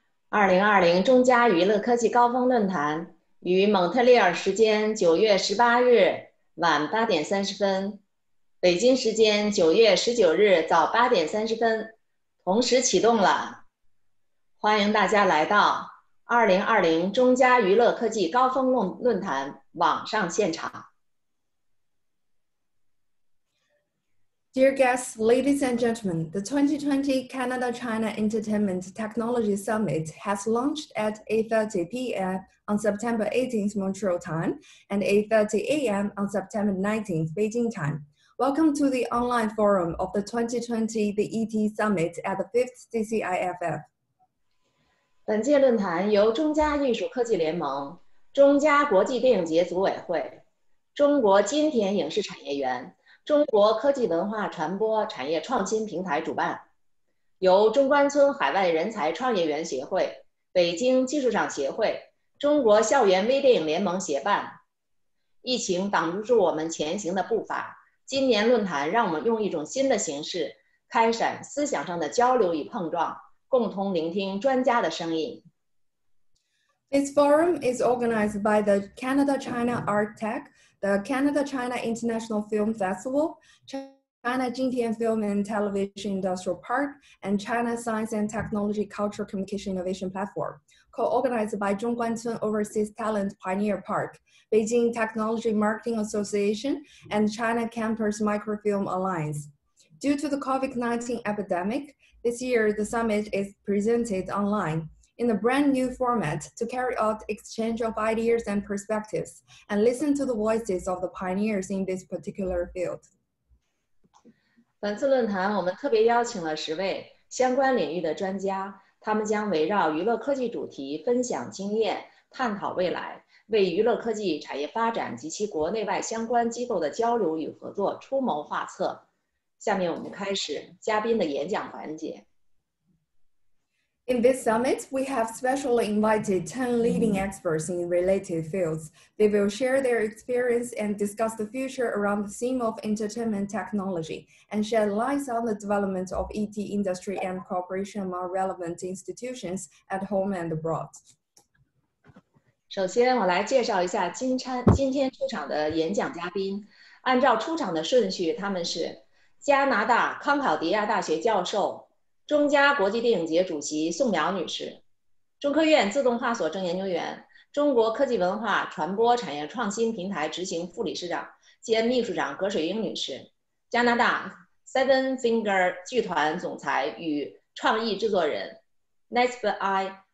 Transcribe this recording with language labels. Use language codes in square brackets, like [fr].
[zh] 2020中加娱乐科技高峰论坛于蒙特利尔时间9月18日晚8点30分，北京时间9月19日早8点30分，同时启动了。欢迎大家来到2020中加娱乐科技高峰论坛网上现场。 [en] Dear guests, ladies and gentlemen, the 2020 Canada-China Entertainment Technology Summit has launched at 8:30 p.m. on September 18th Montreal time and 8:30 a.m. on September 19th Beijing time. Welcome to the online forum of the 2020 the ET Summit at the 5th CCIFF. [zh] 本届论坛由中加艺术科技联盟、中加国际电影节组委会、中国金田影视产业园、中国科技文化传播产业创新平台主办，由中关村海外人才创业园协会、北京技术长协会、中国校园微电影联盟协办。疫情挡不住我们前行的步伐，今年论坛让我们用一种新的形式开展思想上的交流与碰撞，共同聆听专家的声音。 [en] This forum is organized by the Canada-China Art Tech, the Canada-China International Film Festival, China Jintian Film and Television Industrial Park, and China Science and Technology Cultural Communication Innovation Platform, co-organized by Zhongguancun Overseas Talent Pioneer Park, Beijing Technology Marketing Association, and China Campus Microfilm Alliance. Due to the COVID-19 epidemic, this year the summit is presented online in a brand new format to carry out exchange of ideas and perspectives and listen to the voices of the pioneers in this particular field. [zh] 本次论坛我们特别邀请了10位相关领域的专家，他们将围绕娱乐科技主题分享经验，探讨未来，为娱乐科技产业发展及其国内外相关机构的交流与合作出谋划策。下面我们开始嘉宾的演讲环节。 [en] In this summit, we have specially invited 10 leading experts in related fields. They will share their experience and discuss the future around the theme of entertainment technology and shed light on the development of ET industry and cooperation among relevant institutions at home and abroad. [zh] 首先，我来介绍一下今天出场的演讲嘉宾。按照出场的顺序，他们是加拿大康考迪亚大学教授、中加国际电影节主席宋苗女士，中科院自动化所正研究员，中国科技文化传播产业创新平台执行副理事长兼秘书长葛水英女士，加拿大 Seven Finger 剧团总裁与创意制作人 Nesbitt I.